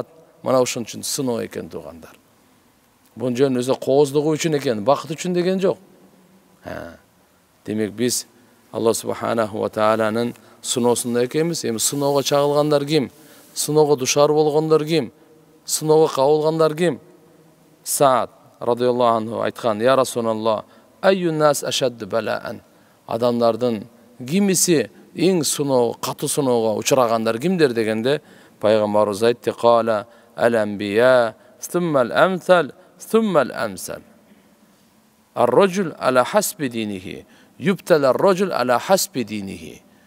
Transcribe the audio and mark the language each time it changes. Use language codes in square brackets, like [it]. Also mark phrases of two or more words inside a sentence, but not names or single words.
[ky] Мына ошон үчүн сыноо экен туугандар. Бун жөн өзү кооздугу үчүн экен, бакыт үчүн деген жок. Демек биз Алла Субханаху ва Тааланын сыноосунда экенбиз. Эми сыноого чагылгандар ким? Сыноого душар болгондор ким? Сыноого кабылгандар ким? Саад [ar] رضي الله عنه [ky] айткан: [ar] "يا رسول الله، أي الناس أشد بلاء?" [ky] Адамдардын кимиси эң сыноо, катуу сыноого учурагандар кимдер дегенде, пайгамбарыбыз айтты: [ar] "قال الأنبياء، ثم الأمثل، ثم الأمثل. الرجل على حسب دينه، يبتلى الرجل على حسب دينه."